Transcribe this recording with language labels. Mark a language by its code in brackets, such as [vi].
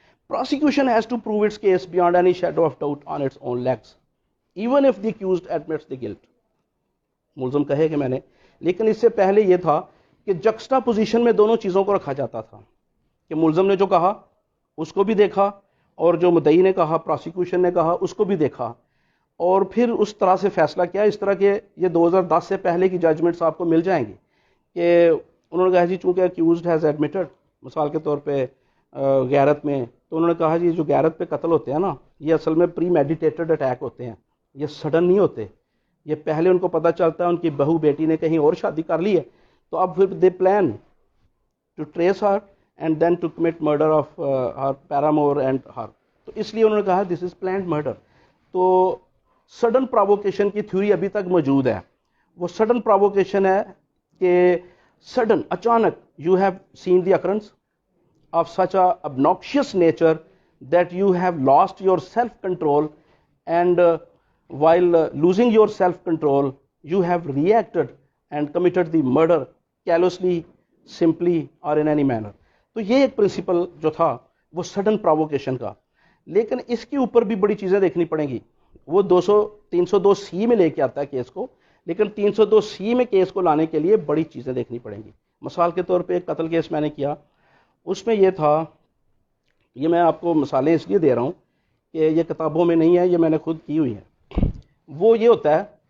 [en] Prosecution has to prove its case beyond any shadow of doubt on its own legs even if the accused admits the guilt. [ur] ملزم کہے کہ میں نے، لیکن اس سے پہلے یہ تھا کہ جکسٹا پوزیشن میں دونوں چیزوں کو رکھا جاتا تھا کہ ملزم نے جو کہا اس کو بھی دیکھا اور جو مدعی نے کہا پروسیکیوشن نے کہا اس کو بھی دیکھا اور پھر اس طرح سے فیصلہ کیا. اس طرح کے یہ 2010 سے پہلے کی ججمنٹس آپ کو مل جائیں گی کہ انہوں نے کہا جی چونکہ [en] accused has admitted [ur] مثال کے طور پہ غیرت میں، تو انہوں نے کہا جی جو غیرت پہ قتل ہوتے ہیں نا یہ اصل میں پری میڈیٹیٹڈ اٹیک ہوتے ہیں، یہ سڈن نہیں ہوتے. یہ پہلے ان کو پتہ چلتا ہے ان کی بہو بیٹی نے کہیں اور شادی کر لی ہے تو اب پھر [en] They plan to trace her and then to commit murder of her paramour and her. [ur] تو اس لیے انہوں نے کہا [en] This is planned murder. [ur] تو سڈن پراووکیشن کی تھیوری ابھی تک موجود ہے. وہ سڈن پراووکیشن ہے کہ سڈن اچانک [en] You have seen the occurrence of such a obnoxious nature that you have lost your self control and while losing your self control you have reacted and committed the murder callously, simply or in any manner. [ur] تو یہ ایک principal جو تھا وہ sudden پراووکیشن کا. لیکن اس کے اوپر بھی بڑی چیزیں دیکھنی پڑیں گی. وہ 302C میں لے کے آتا ہے کیس کو، لیکن 302C میں کیس کو لانے کے لیے بڑی چیزیں دیکھنی پڑیں گی. مثال کے طور پہ ایک قتل کیس میں نے کیا، اس میں یہ تھا، یہ میں آپ کو مثالیں اس لیے دے رہا ہوں کہ یہ کتابوں میں نہیں ہے، یہ میں نے خود کی ہوئی ہے. وہ یہ ہوتا ہے